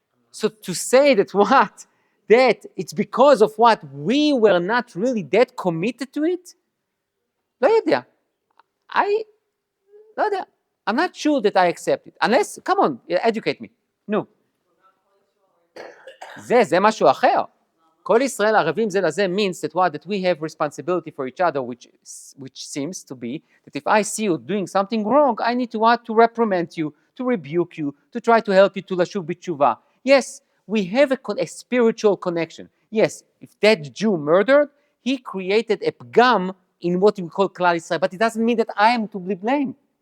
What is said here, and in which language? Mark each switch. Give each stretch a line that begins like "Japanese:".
English: So to say that what? That it's because of what we were not really that committed to it?
Hebrew: לא יודע. לא יודע.
English: I'm not sure that I accept it. Unless, come on, educate me.
Hebrew: נו. זה משהו אחר. כל ישראל ערבים זה לזה
English: means that what? That we have responsibility for each other, which seems to be that if I see you doing something wrong, I need to what? To reprimand you, to rebuke you, to try to help you to
Hebrew: לשוב בתשובה.
English: Yes, we have a spiritual connection. Yes, if that Jew murdered, he created a pgam in what we call Klal Yisrael, but it doesn't mean that I am to be blamed.